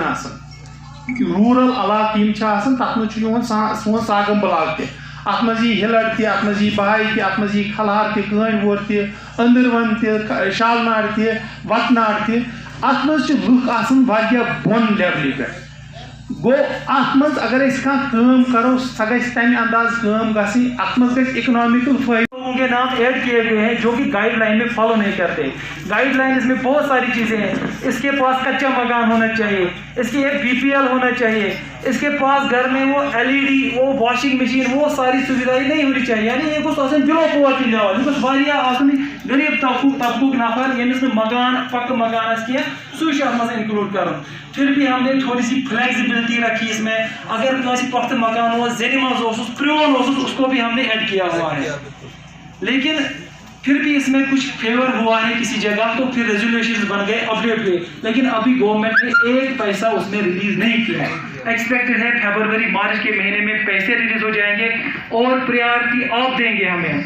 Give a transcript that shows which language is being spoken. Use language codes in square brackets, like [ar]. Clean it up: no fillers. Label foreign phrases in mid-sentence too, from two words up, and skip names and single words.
[ks] آسان روٗرل علاقہٕ یِم چھِ آسان تتھ منٛز چھُ یِوان سون ساگم بلاک تہِ اتھ منٛز یی ہِلر تہِ اتھ منٛز یی بہاے تہِ اتھ منٛز یی کھلہار تہِ کٲنۍ وور تہِ أنٛدٕروَن تہِ شالنار تہِ وٹنار تہِ اتھ منٛز چھِ لُکھ آسان واریاہ بۄن لیولہِ پٮ۪ٹھ گوٚو اتھ منٛز اگر أسۍ کانٛہہ کٲم کرو سۄ گژھِ تمہِ انداز کٲم گژھٕنۍ اتھ منٛز گژھِ اکنامکل فٲیدٕ [ur] لوگوں کے نام ایڈ کیے ہوئے ہیں جو کہ گائیڈ لائن میں فالو نہیں کرتے. گائیڈ لائن میں بہت ساری چیزیں ہیں. اس کے پاس کچا مکان ہونا چاہیے, اس کی ایک BPL ہونا چاہیے, اس کے پاس گھر میں وہ LED, وہ [en] washing machine, [ur] وہ ساری سویدھائیں نہیں ہونی چاہیے. [ks] یعنی یہ کچھ آسان [en] below poverty level, [ks] یہ کچھ واریاہ آسان غریب طبقُک نفر ییٚمِس نہٕ مکان پکہ مکان آسہِ کینٛہہ سُہ چھُ اتھ منٛز انکلوڈ کرُن. [ur] پھر بھی ہم نے تھوڑی سی فلیکسیبلٹی رکھی اس میں. [ks] اگر کانٛسہِ پختہٕ مکان اوس, زینہِ منٛز اوسُس, پرٛون اوسُس, [ur] اس کو بھی ہم نے ایڈ کیا ہوا ہے. لیکن پھر بھی اس میں کچھ فیور ہوا ہے کسی جگہ, تو پھر ریزولوشنز بن گئے, اپڈیٹ ہوئے, لیکن ابھی گورنمنٹ نے ایک پیسہ اس میں ریلیز نہیں کیا ہے. ایکسپیکٹڈ ہے فیبروری مارچ کے مہینے میں پیسے ریلیز ہو جائیں گے اور پریارٹی آپ دیں گے ہمیں.